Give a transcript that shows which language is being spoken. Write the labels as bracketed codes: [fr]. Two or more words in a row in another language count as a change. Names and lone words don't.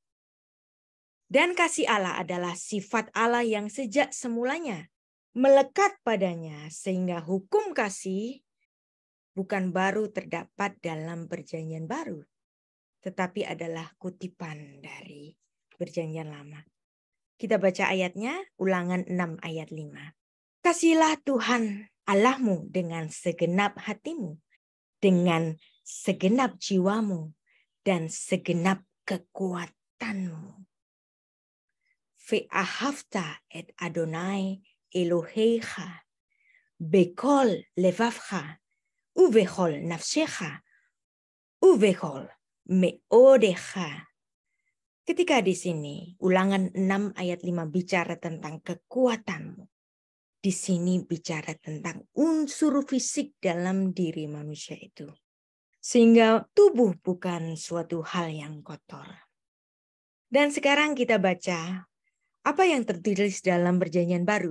[id] Dan kasih Allah adalah sifat Allah yang sejak semulanya melekat padanya, sehingga hukum kasih bukan baru terdapat dalam Perjanjian Baru, tetapi adalah kutipan dari Perjanjian Lama. Kita baca ayatnya, Ulangan 6 ayat 5. Kasihilah Tuhan Allahmu dengan segenap hatimu, dengan segenap jiwamu, dan segenap kekuatanmu. [he] ואהבת את אדוני אלהיך, בכל לבבך, ובכל נפשך, ובכל מאדך. [id] Ketika di sini Ulangan 6 ayat 5 bicara tentang kekuatanmu, di sini bicara tentang unsur fisik dalam diri manusia itu. Sehingga tubuh bukan suatu hal yang kotor. Dan sekarang kita baca apa yang tertulis dalam Perjanjian Baru.